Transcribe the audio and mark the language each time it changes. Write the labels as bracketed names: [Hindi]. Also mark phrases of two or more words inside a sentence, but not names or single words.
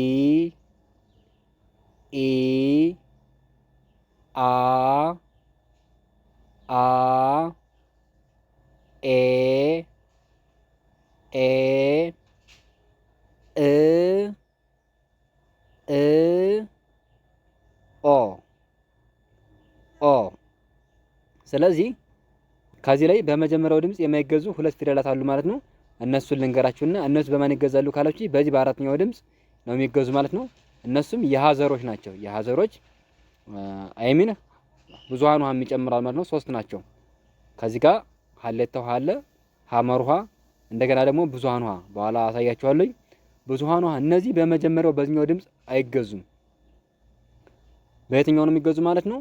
[Amharic] ኢ አ አ ኤ ኤ እ እ ኦ ኦ። ስለዚህ ከዚህ ላይ በመጀመሪያው ድምጽ የማይገዙ ሁለት ፊደላት አሉ ማለት ነው። እነሱን ልንገራችሁና እነሱ በማን ይገዛሉ ካላችሁ በዚህ በአራተኛው ድምጽ ነው የሚገዙ ማለት ነው። እነሱም የሀዘሮች ናቸው። የሀዘሮች አይሚን ብዙሃን ውሃ የሚጨምራል ማለት ነው። ሶስት ናቸው። ከዚህ ጋር ሀሌታ ውሃ አለ፣ ሀመር ውሃ፣ እንደገና ደግሞ ብዙሃን ውሃ በኋላ አሳያችኋለሁ። ብዙሃን ውሃ እነዚህ በመጀመሪያው በዚህኛው ድምጽ አይገዙም። በየትኛው ነው የሚገዙ ማለት ነው?